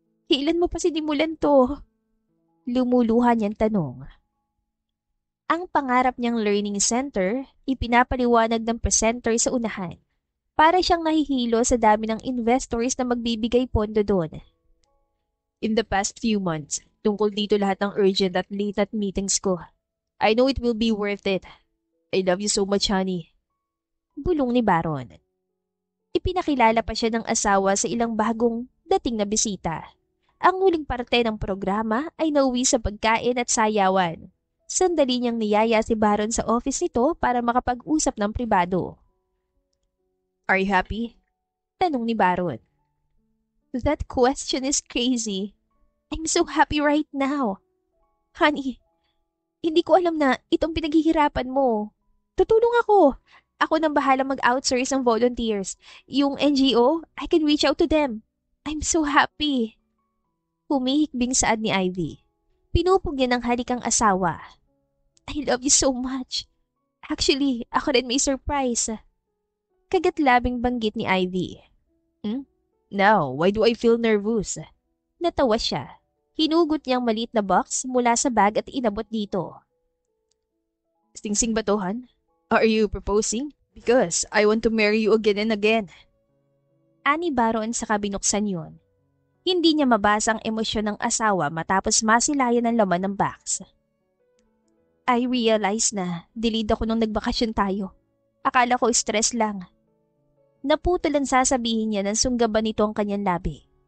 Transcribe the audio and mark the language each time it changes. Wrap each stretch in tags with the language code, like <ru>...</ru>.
<tl>Kailan mo pa sinimulan to? Lumuluha niyang tanong. Ang pangarap niyang learning center, ipinapaliwanag ng presenter sa unahan. Para siyang nahihilo sa dami ng investors na magbibigay pondo doon.</tl> <en>In the past few months,</en> <tl>tungkol dito lahat ng</tl> <en>urgent at late at meetings ko. I know it will be worth it. I love you so much, honey.</en> <tl>Bulong ni Baron. Ipinakilala pa siya ng asawa sa ilang bagong dating na bisita. Ang huling parte ng programa ay nauwi sa pagkain at sayawan. Sandali niyang niyaya si Baron sa office nito para makapag-usap ng pribado.</tl> <en>Are you happy?</en> <tl>Tanong ni Baron.</tl> <en>That question is crazy. I'm so happy right now.</en> <tl>Honey, hindi ko alam na itong pinaghihirapan mo. Tutulong ako. Ako nang bahala mag-outsource ng volunteers. Yung</tl> <en>NGO, I can reach out to them. I'm so happy.</en> <tl>Humihikbing saad ni Ivy. Pinupog niya ng halikang asawa.</tl> <en>I love you so much. Actually,</en> <tl>ako rin may surprise. Kagat-labing banggit ni Ivy.</tl> <en>Now, why do I feel nervous?</en> <tl>Natawa siya. Hinugot niyang maliit na box mula sa bag at inabot dito. Sing-sing ba to, Han?</tl> <en>Are you proposing? Because I want to marry you again and again.</en> <tl>Ani Baron sa kabinuksan yun. Hindi niya mabasa ang emosyon ng asawa matapos masilayan ang laman ng box.</tl> <en>I realize</en> <tl>na delayed ako nung nagbakasyon tayo. Akala ko stress lang. Naputol ang sasabihin niya nang sunggaban nito ang kanyang labi.</tl>